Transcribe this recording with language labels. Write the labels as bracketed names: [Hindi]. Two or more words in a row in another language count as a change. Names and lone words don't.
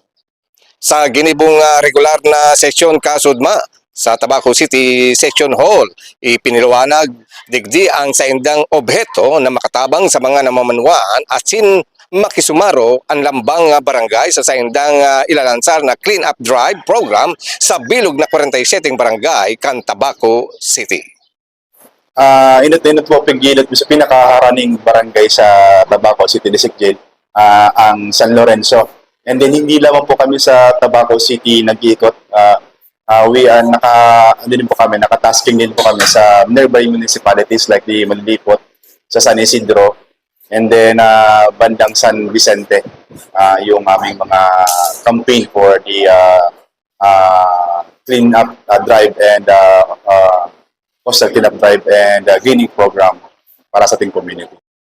[Bikol] Sa ginibong regular na sesyon kasudma sa Tabaco City Section Hall, ipiniluwanag digdi ang saindang obheto na makatabang sa mga namamanuan at sin makisumaro ang lambang barangay sa saindang ilalansar na Clean Up Drive program sa bilog na 47 barangay kan Tabaco City. Inot po pigilot sa pinakaharaning barangay sa Tabaco City District Jail, ang San Lorenzo. [English] And then [Filipino] hindi lamang po kami sa Tabaco City nag-iikot. [English] We are [Filipino] nakatasking din po kami sa [English] nearby municipalities like the Malilipot, sa San Isidro, and then bandang San Vicente, [Filipino] yung aming mga [English] campaign for the clean up drive and coastal clean up drive and greening program [Filipino] para sa ating [English] community.